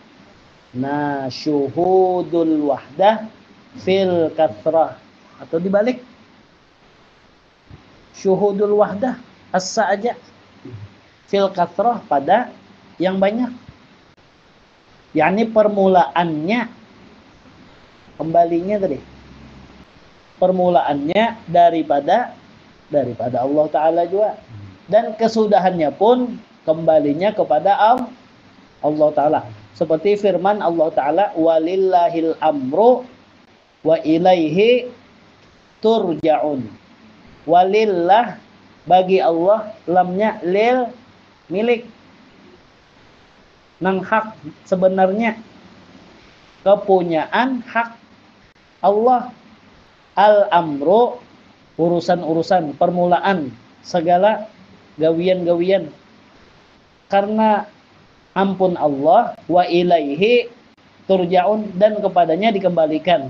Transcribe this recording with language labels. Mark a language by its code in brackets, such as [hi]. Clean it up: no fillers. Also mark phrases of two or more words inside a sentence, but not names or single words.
[ar] syuhudul wahdah fil kathrah, [id] atau dibalik [ar] syuhudul wahdah [id] asa aja [ar] fil kathrah [id] pada yang banyak, yakni permulaannya, kembalinya tadi permulaannya daripada Allah Ta'ala juga. dan kesudahannya pun kembalinya kepada Allah Ta'ala. Seperti firman Allah Ta'ala, [ar] walillahil amru wa ilaihi turja'un. Walillah, [id] bagi Allah, lamnya lil, milik, nang hak, sebenarnya kepunyaan hak Allah. Al-amru, urusan-urusan, permulaan segala gawian-gawian, karena ampun Allah, [ar] wa ilaihi turja'un, [id] dan kepadanya dikembalikan.